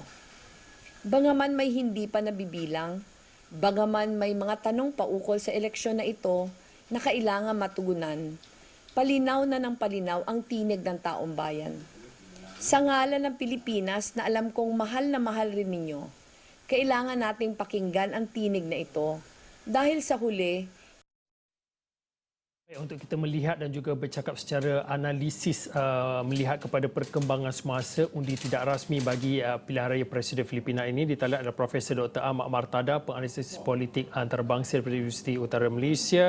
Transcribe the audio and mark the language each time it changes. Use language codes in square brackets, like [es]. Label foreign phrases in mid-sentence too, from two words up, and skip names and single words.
[tl] Bangaman may hindi pa nabibilang, bangaman may mga tanong paukol sa eleksyon na ito na kailangan matugunan, palinaw na ng palinaw ang tinig ng taong bayan. Sa ngalan ng Pilipinas na alam kong mahal na mahal rin ninyo, kailangan nating pakinggan ang tinig na ito dahil sa huli, [ms] untuk kita melihat dan juga bercakap secara analisis melihat kepada perkembangan semasa undi tidak rasmi bagi pilihan raya Presiden Filipina ini, ditalian oleh Profesor Dr. Ahmad Martada, penganalisis politik antarabangsa dari Universiti Utara Malaysia.